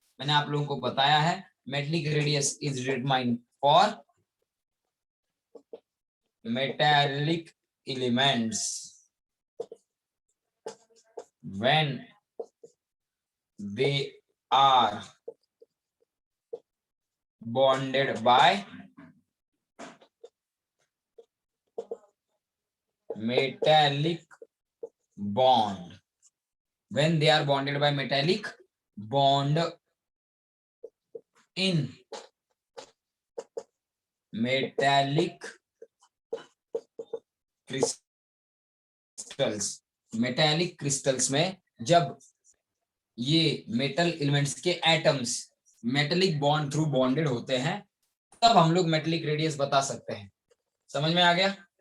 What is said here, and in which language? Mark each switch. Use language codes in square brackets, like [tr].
[hi] मैंने आप लोगों को बताया है [en] Metallic radius is determined for metallic elements when they are bonded by metallic bond. When they are bonded by metallic bond in metallic crystals. [hi] metallic crystals में जब ये मेटल एलिमेंट्स के atoms metallic bond through bonded होते हैं तब हम लोग metallic radius बता सकते हैं। समझ में आ गया?